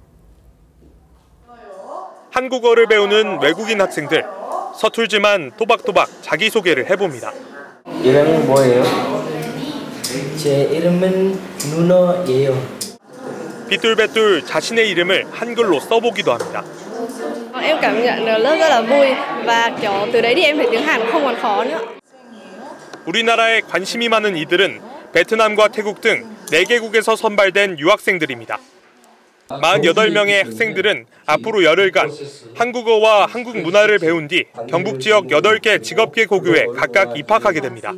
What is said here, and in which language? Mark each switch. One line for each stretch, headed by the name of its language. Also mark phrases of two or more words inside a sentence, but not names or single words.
Korean: 한국어를 배우는 외국인 학생들, 서툴지만 또박또박 자기소개를 해봅니다. 이름은 뭐예요? 제 이름은 누너예요. 삐뚤빼뚤 자신의 이름을 한글로 써보기도 합니다.
Vietnamese: Em cảm nhận được rất là vui và kiểu từ đấy thì em thấy tiếng Hàn không còn khó nữa.
Korean: 우리나라에 관심이 많은 이들은 베트남과 태국 등 4개국에서 선발된 유학생들입니다. 48명의 학생들은 앞으로 열흘간 한국어와 한국 문화를 배운 뒤 경북 지역 8개 직업계 고교에 각각 입학하게 됩니다.